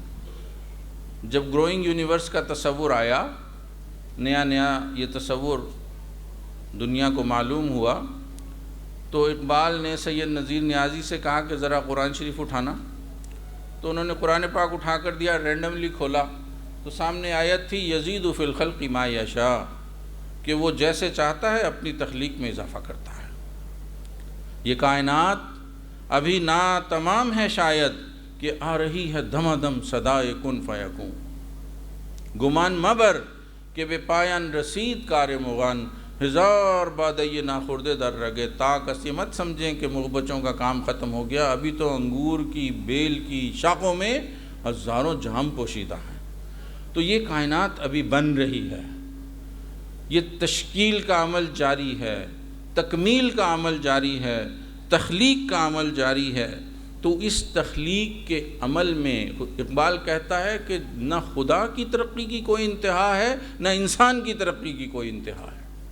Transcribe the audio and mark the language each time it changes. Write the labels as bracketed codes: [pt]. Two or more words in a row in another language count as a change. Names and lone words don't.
[ur] جب [en] growing universe [ur] کا تصور آیا، نیا یہ تصور دنیا کو معلوم ہوا، تو اقبال نے سید نذیر نیازی سے کہا کہ ذرا قرآن شریف اٹھانا، تو انہوں نے قرآن پاک اٹھا کر دیا، رینڈملی کھولا تو سامنے آیت تھی [ar] یزید فی الخلق ما یشاء، [ur] کہ وہ جیسے چاہتا ہے اپنی تخلیق میں اضافہ کرتا ہے۔ یہ کائنات ابھی نا تمام ہے شاید کہ آ رہی ہے دم دم صدائے [ar] کن فیکون، [fa] گمان مبر کہ بے پایان رسید کار مغان، ہزار بادئ ناخوردے در رگے، تاک [ur] اسی مت سمجھیں کہ مغبچوں کا کام ختم ہو گیا، ابھی تو انگور کی بیل کی شاخوں میں ہزاروں جام پوشیدہ ہیں۔ تو یہ کائنات ابھی بن رہی ہے، یہ تشکیل کا عمل جاری ہے، تکمیل کا عمل جاری ہے، تخلیق کا عمل جاری ہے، تو اس تخلیق کے عمل میں اقبال کہتا ہے کہ نہ خدا کی ترقی کی کوئی انتہا ہے، نہ انسان کی ترقی کی کوئی انتہا ہے۔